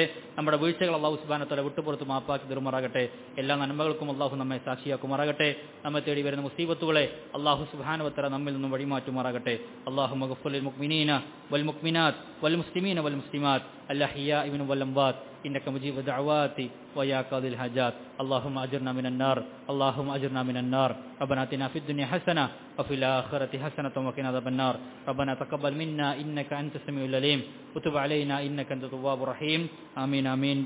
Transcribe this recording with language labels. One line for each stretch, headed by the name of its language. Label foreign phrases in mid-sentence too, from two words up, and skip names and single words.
Malayalam: നമ്മുടെ വീഴ്ചകൾ
Arabic: الله سبحانه وتعالى
Malayalam: വിട്ടുപുറത്ത് മാപ്പാക്കി തരുമാറാകട്ടെ. എല്ലാ നന്മകൾക്കും അല്ലാഹു നമ്മെ സാക്ഷിയാക്കുമാറാകട്ടെ. നമ്മെ തേടി വരുന്ന മുസീബത്തുകളെ
Arabic: الله سبحانه وتعالى
Malayalam: നമ്മിൽ നിന്നും വഴിമാറ്റുമാറാകട്ടെ.
Arabic: اللهم اغفر للمؤمنين والمؤمنات والمسلمين والمسلمات الأحياء منهم والأموات إنك مجيب الدعوات ويا قاضي الحاجات اللهم أجرنا من النار اللهم أجرنا من النار ربنا آتنا في الدنيا حسنة وفي الآخرة حسنة وقنا عذاب النار ربنا تقبل منا إنك أنت السميع العليم وتب علينا إنك أنت التواب الرحيم آمين آمين.